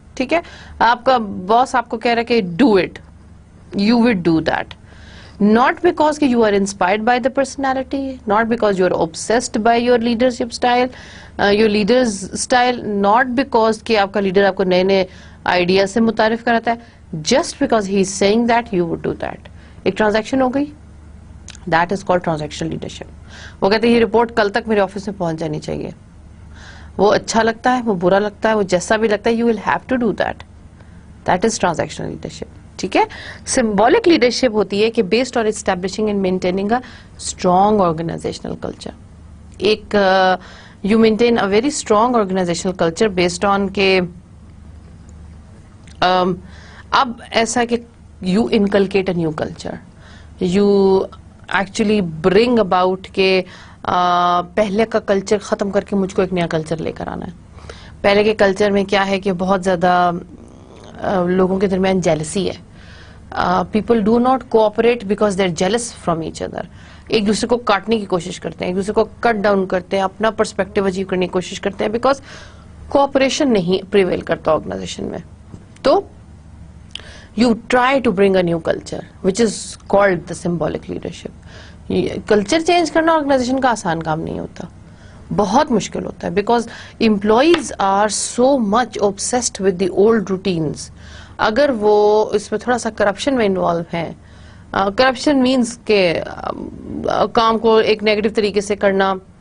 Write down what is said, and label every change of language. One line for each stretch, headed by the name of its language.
Urdu: ٹھیک ہے, آپ کا باس آپ کو کہہ رہا ہے کہ
English: Do it, you will do that. Not because you are inspired by the personality, not because you are obsessed by your leadership style, your leader's style, not because
Urdu: کہ آپ کا لیڈر آپ کو نئے نئے آئیڈیا سے متعارف کراتا ہے,
English: just because he is saying that you would do that.
Urdu: ایک ٹرانزیکشن ہو گئی,
English: that is called transaction leadership.
Urdu: وہ کہتے ہیں یہ رپورٹ کل تک میرے آفس میں پہنچ جانی چاہیے. وہ اچھا لگتا ہے, وہ برا لگتا ہے, وہ جیسا بھی لگتا ہے,
English: you will have to do that. That is transaction leadership.
Urdu: ٹھیک ہے.
English: symbolic leadership
Urdu: ہوتی ہے کہ
English: Based on establishing and maintaining a strong organisational culture. ایک you maintain a very strong organisational culture based on
Urdu: کہ اب ایسا کہ
English: you inculcate a new culture, you actually bring about
Urdu: کہ پہلے کا کلچر ختم کر کے مجھ کو ایک نیا کلچر لے کر آنا ہے. پہلے کے کلچر میں کیا ہے کہ بہت زیادہ لوگوں کے درمیان جیلسی ہے.
English: People do not cooperate because they are jealous from each other.
Urdu: ایک دوسرے کو کاٹنے کی کوشش کرتے ہیں, ایک دوسرے کو کٹ ڈاؤن کرتے ہیں, اپنا پرسپیکٹو اچیو کرنے کی کوشش کرتے ہیں بیکاز کوآپریشن نہیں پریویل کرتا آرگنائزیشن میں.
English: تو you try to bring a new culture which is called the symbolic leadership.
Urdu: Culture change کرنا آرگنائزیشن کا آسان کام نہیں ہوتا, بہت مشکل ہوتا ہے
English: Because employees are so much obsessed with the old routines.
Urdu: اگر وہ اس میں تھوڑا سا کرپشن میں انوالو ہیں, کرپشن مینس کہ کام کو ایک نیگیٹو طریقے سے کرنا.